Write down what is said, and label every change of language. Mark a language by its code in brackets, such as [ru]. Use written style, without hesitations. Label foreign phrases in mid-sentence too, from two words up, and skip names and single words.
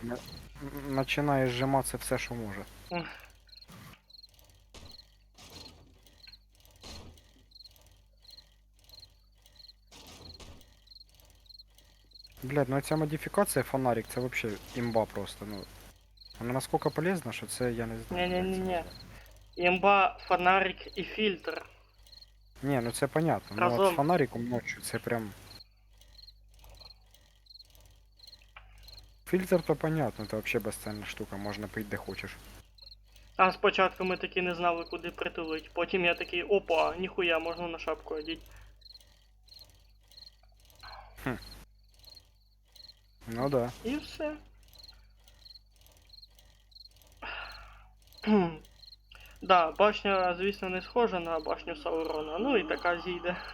[uk] Починає зжиматися все, що може. Блядь, ну ця модифікація фонарик, це вообще імба просто, ну. Вона наскільки полезна, що це я не знаю. як це Не-не-не-не. назвати. [ru] Имба, фонарик и фильтр. [uk] Ні, ну це понятно. Ну Разом. от з фонариком ночью це прям [ru] Фильтр то понятно, это вообще безценна штука, [uk] можна пить де хочеш. А спочатку ми таки не знали, куди притулить. Потім я такий, опа, ніхуя, можна на шапку одіть. Ну да. І все. Да, башня, звісно, не схожа на башню Саурона, ну і така зійде.